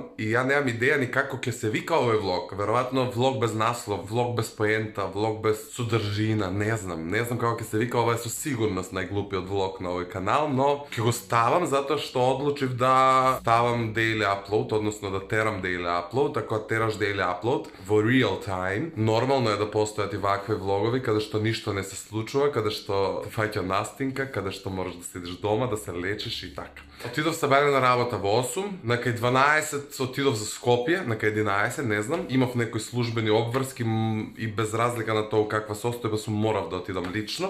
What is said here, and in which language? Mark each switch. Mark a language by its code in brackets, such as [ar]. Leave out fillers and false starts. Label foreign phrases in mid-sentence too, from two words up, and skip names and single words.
[mk] И ја немам идеја ни како ќе се вика овој влог. Веројатно влог без наслов, влог без поента, влог без содржина, не знам. Не знам како ќе се вика, ова е со сигурност најглупиот влог на овој канал, но ќе го ставам затоа што одлучив да ставам [en] daily upload, [mk] односно да терам [en] daily upload. [mk] Ако тераш [en] daily upload [mk] во [en] real time, [mk] нормално е да постојат и вакви влогови каде што ништо не се случува, каде што те фаќа настинка, каде што можеш да седиш дома, да се лечиш и така. Отидов се бајне на работа во 8, на кај 12 отидов за Скопје, на кај 11, не знам, имав некои службени обврски и без разлика на тоа каква состојба сум морав да отидам лично.